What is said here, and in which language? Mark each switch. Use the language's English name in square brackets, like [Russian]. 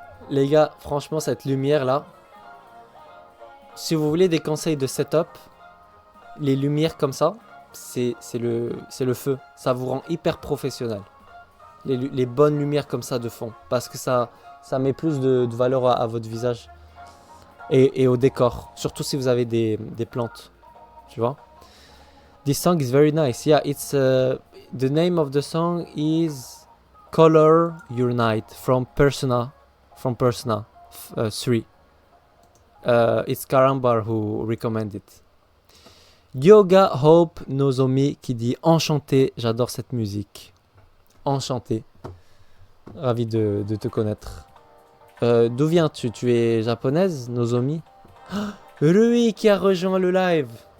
[French] Les gars, franchement, cette lumière là, si vous voulez des conseils de setup, les lumières comme ça, c'est le feu. Ça vous rend hyper professionnel. Les bonnes lumières comme ça de fond, parce que ça met plus de valeur à votre visage et au décor, surtout si vous avez des plantes, tu vois. [English] This song is very nice. Yeah, it's the name of the song is Color Your Night from Persona 3. It's Karambar who recommended it. [French] Yoga Hope Nozomi qui dit enchanté, j'adore cette musique. Enchanté. Ravi de te connaître. D'où viens-tu? Tu es japonaise, Nozomi? Rui qui a rejoint le live.